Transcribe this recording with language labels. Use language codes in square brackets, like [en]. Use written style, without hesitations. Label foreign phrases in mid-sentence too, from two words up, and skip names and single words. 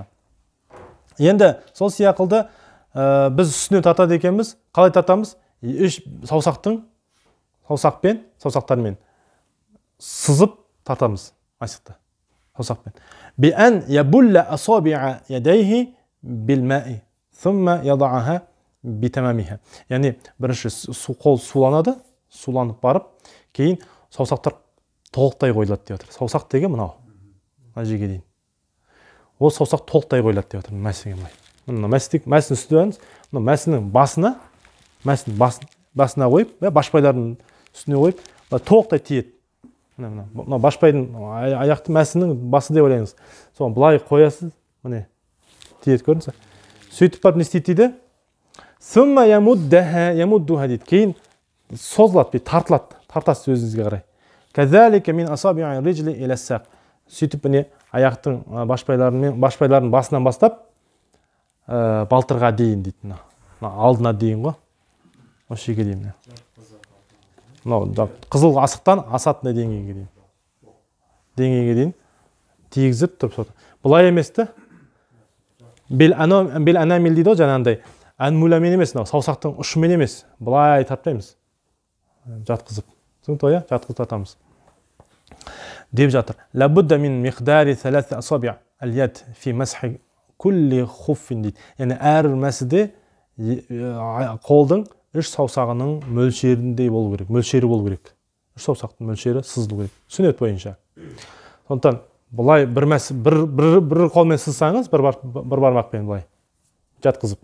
[kk] Енді сол сияқылды біз үстіне татады екенбіз. Қалай татамыз? Саусақтармен сызып татамыз мәсіқті. [ar] Саусақпен. بأن يبل أصابع يديه بالماء ثم يضعها بتمامها. [kk] Яғни бірінші қол суланады, суланып барып, кейін саусақтар толықтай қойылады деп отыр. Саусақ деген мынау. Мына жерге дейін. Ол саусақ толықтай қойылады деп отыр. Мәсіге былай. Мына мәсінің үстіне мына мәсінің басына қойып, башпайлардың үстіне қойып, толықтай тиеді. Мына башпайдың аяқты мәсінің басы деп ойлаңыз. Соған былай қоясыз, міне тиеді, көрдіңіз. Сөйтіп барып не істейді дейді? [ar] ثم يمدها дейді. [kk] Кейін созылады, тартылады, тартасыз өзіңізге қарай. [ar] كذلك من أصابع الرجل إلى الساق. [kk] Сөйтіп міне аяқтың башпайлардың басынан бастап балтырға дейін дейді. Алдына дейін ғой. Осы жерге дейін. Қызыл асықтан асатына деңгейге дейін. Деңгейге дейін тигізіп тұрып. Бұлай емес та. [ar] بالأنامل [kk] дейді ғой, жаңағындай. Әнмуламен емес, саусақтың ұшымен емес. Бұлай тартпаймыз. Жатқызып. Түсінікті, жатқызып тартамыз. Деп жатыр. [ar] لا بد من مقدار 3 أصابع اليد في مسح كل خف дейді. [kk] Яғни әр мәсіде қолдың 3 саусағының мөлшеріндей болу керек. Мөлшері болу керек. 3 саусақтың мөлшері сызылу керек. Сүннет бойынша. Сондықтан бұлай бір қолмен сызсаңыз, бір бармақпен бұлай жатқызып.